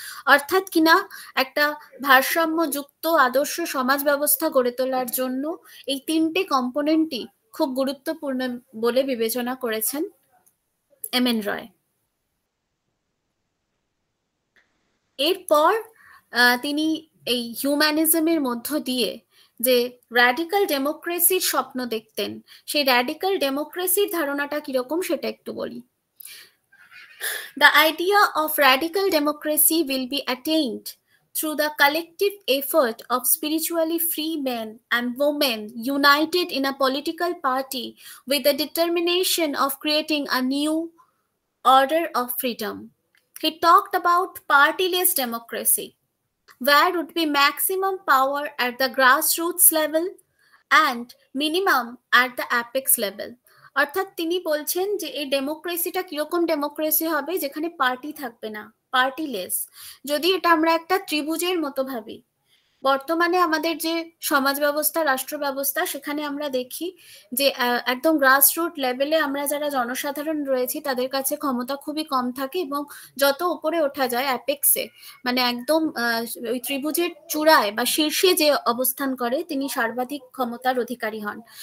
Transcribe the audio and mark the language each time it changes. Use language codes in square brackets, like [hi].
[bn] অর্থাৎ কিনা একটা ভারসাম্যযুক্ত আদর্শ সমাজ ব্যবস্থা গড়ে তোলার জন্য এই তিনটে কম্পোনেন্টই খুব গুরুত্বপূর্ণ বলে বিবেচনা করেছেন এম.এন. রয়। এরপর তিনি এই হিউম্যানিজমের মধ্য দিয়ে যে র্যাডিক্যাল ডেমোক্রেসির স্বপ্ন দেখতেন, সেই র্যাডিক্যাল ডেমোক্রেসির ধারণাটা কিরকম সেটা একটু বলি। [en] The idea of radical democracy will be attained through the collective effort of spiritually free men and women united in a political party with the determination of creating a new order of freedom. He talked about partyless democracy, where would be maximum power at the grassroots level and minimum at the apex level. [bn] অর্থাৎ তিনি বলছেন যে এই ডেমোক্রেসিটা কিরকম democracy হবে, যেখানে party থাকবে না, পার্টিলেস। যদি এটা আমরা একটা ত্রিভুজের মতো ভাবি, বর্তমানে আমাদের যে সমাজ ব্যবস্থা, রাষ্ট্র ব্যবস্থা, সেখানে আমরা দেখি যে একদম গ্রাসরুট লেভেলে আমরা যারা জনসাধারণ রয়েছি তাদের কাছে ক্ষমতা খুবই কম থাকে, এবং যত উপরে ওঠা যায় অ্যাপেক্সে, মানে একদম ওই ত্রিভুজের চূড়ায় বা শীর্ষে যে অবস্থান করে তিনি সর্বাধিক ক্ষমতার অধিকারী হন।